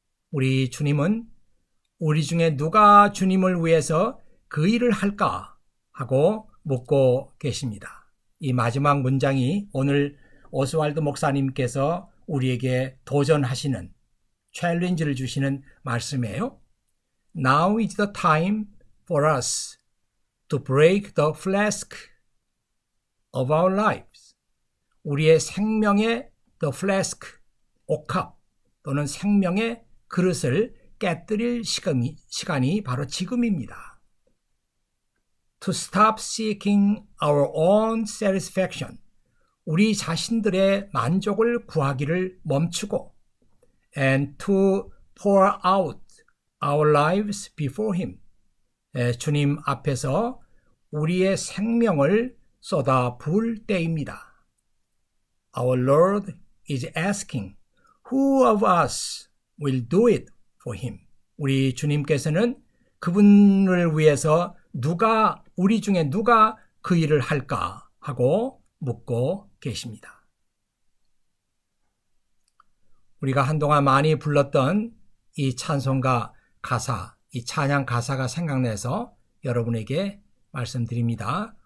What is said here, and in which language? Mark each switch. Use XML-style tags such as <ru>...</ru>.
<ko>우리 주님은 우리 중에 누가 주님을 위해서 그 일을 할까 하고 묻고 계십니다. 이 마지막 문장이 오늘 오스왈드 목사님께서 우리에게 도전하시는, 챌린지를 주시는 말씀이에요.</ko> <en>Now is the time for us to break the flask of our lives.</en> <ko>우리의 생명의</ko> <en>the flask,</en> <ko>옥합 또는 생명의 그릇을 깨뜨릴 시간이 바로 지금입니다.</ko> <en>To stop seeking our own satisfaction.</en> <ko>우리 자신들의 만족을 구하기를 멈추고</ko> <en>and to pour out our lives before Him.</en> <ko>주님 앞에서 우리의 생명을 쏟아 부을 때입니다.</ko> <en>Our Lord is asking, who of us will do it for Him?</en> <ko>우리 주님께서는 그분을 위해서 우리 중에 누가 그 일을 할까 하고 묻고 계십니다. 우리가 한동안 많이 불렀던 이 찬송가 가사, 이 찬양 가사가 생각나서 여러분에게 말씀드립니다.</ko>